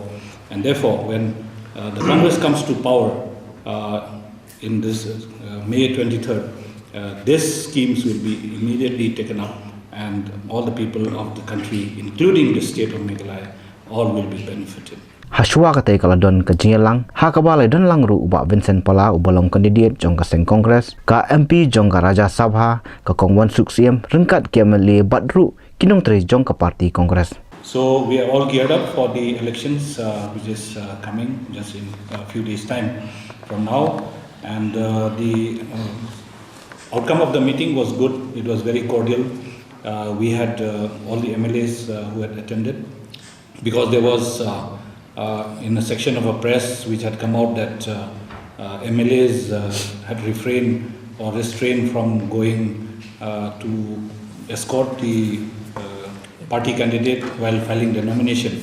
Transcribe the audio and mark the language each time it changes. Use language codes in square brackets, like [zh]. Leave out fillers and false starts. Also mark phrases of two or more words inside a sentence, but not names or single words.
[en] And therefore, when the Congress comes to power in this May 23rd, these schemes will be immediately taken up, and all the people of the country, including the state of Meghalaya, all will be benefited. [kha] Haswa katai kaladon ka jingelang hakabalai don langru uba Vincent Pala ubalong kandidat jong ka seng Kongres ka MP jong ka Raja Sabha ka Kongwan Suksiem rengkat ke MLA Badru kinong tri jong ka parti Kongres. [en] So we are all geared up for the elections which is coming just in a few days time from now, and the outcome of the meeting was good. It was very cordial. We had all the MLAs who had attended, because there was in a section of a press which had come out that MLAs had refrained or restrained from going to escort the party candidate while filing the nomination.